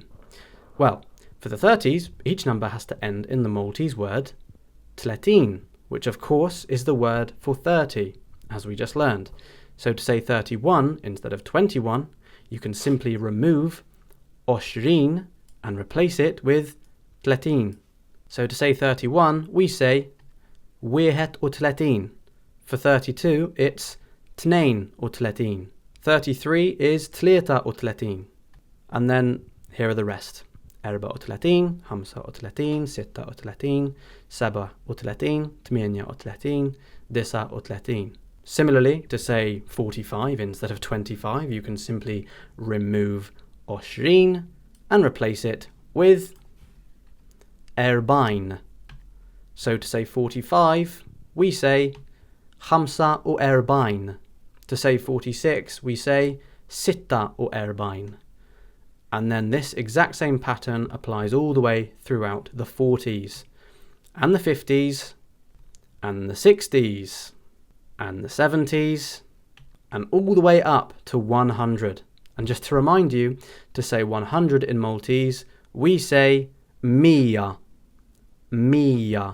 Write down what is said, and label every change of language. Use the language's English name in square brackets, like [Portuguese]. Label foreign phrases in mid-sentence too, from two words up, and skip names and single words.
[English] Well, for the 30s, each number has to end in the Maltese word tletin, which of course is the word for 30, as we just learned. So to say 31 instead of 21, you can simply remove oshrin and replace it with tletin. So to say 31, we say [Maltese] wiehet u tletin. [English] For 32, it's [Maltese] tnein u tletin. [English] 33 is [Maltese] tlieta u tletin. [English] And then here are the rest. [Maltese] Erba u tletin, hamsa u tletin, sitta u tletin, seba u tletin, tmienia u tletin, disa u tletin. [English] Similarly, to say 45 instead of 25, you can simply remove oshrin and replace it with erbain. So to say 45, we say [Maltese] hamsa u erbain. [English] To say 46, we say [Maltese] sitta u erbain. [English] And then this exact same pattern applies all the way throughout the 40s and the 50s and the 60s and the 70s and all the way up to 100. And just to remind you, to say 100 in Maltese, we say [Maltese] mia, mia.